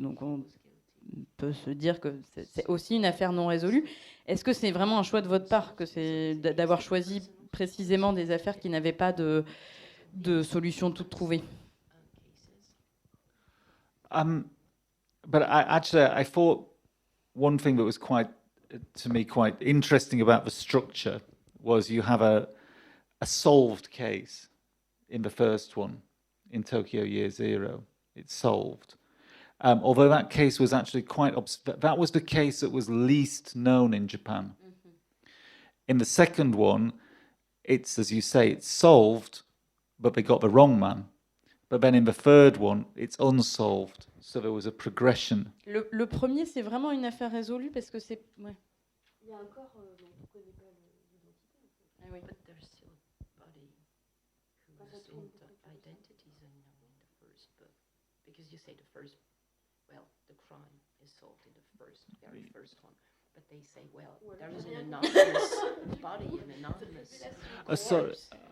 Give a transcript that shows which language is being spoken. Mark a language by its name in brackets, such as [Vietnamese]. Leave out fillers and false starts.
[French] Donc on peut se dire que c'est aussi une affaire non résolue. Est-ce que c'est vraiment un choix de votre part, que c'est d'avoir choisi précisément des affaires qui n'avaient pas de solution toute trouvée. [English] But I thought one thing that was to me, quite interesting about the structure was you have a solved case in the first one, in Tokyo Year Zero. It's solved. Although that case was actually that was the case that was least known in Japan. Mm-hmm. In the second one, it's, as you say, it's solved, but they got the wrong man. But then in the third one, it's unsolved. So there was a progression. [French] Le premier, c'est vraiment une affaire résolue parce que c'est... Ouais. Il y a un corps dont on ne connaît pas l'identité. Ah oui. [English] But there's still a body who isn't identities in the first book. Because you say the first, well, the crime is solved in the very first one. But they say, well, there is an anonymous body, an anonymous corpse.